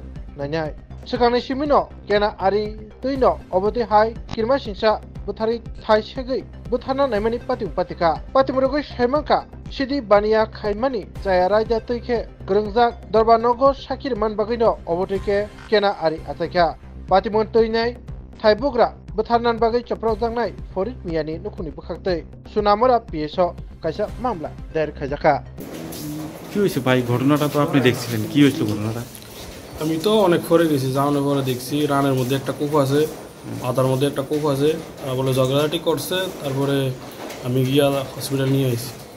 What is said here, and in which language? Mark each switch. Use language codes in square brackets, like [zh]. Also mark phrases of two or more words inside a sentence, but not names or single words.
[trp] nanai sekangni simino kena ari tuino oboti hai kirma singsa buthari thai segei buthana naimani pating patika patimurugoi saimangka sidi baniya khaimani jaya raida tuike grengjak dorbanogo sakir man bagino obotike kena ari ataka patimon tuinai thaibugra butharnan bagai chaprau jangnai forit miyani nukuni bukhaktei sunamora PSO kaisa [bn] মামলা দায়ের [trp] খাইজাকা [bn] কি হইছে ভাই ঘটনাটা তো আপনি দেখছিলেন কি হইছিল ঘটনাটা আমি তো অনেক পরে গেছি যাওয়ানোর পরে দেখছি রানের মধ্যে একটা কূপ আছে আদার মধ্যে একটা কূপ আছে বলে ঝগড়াঝাটি করছে তারপরে আমি গিয়া হসপিটাল নিয়ে আসি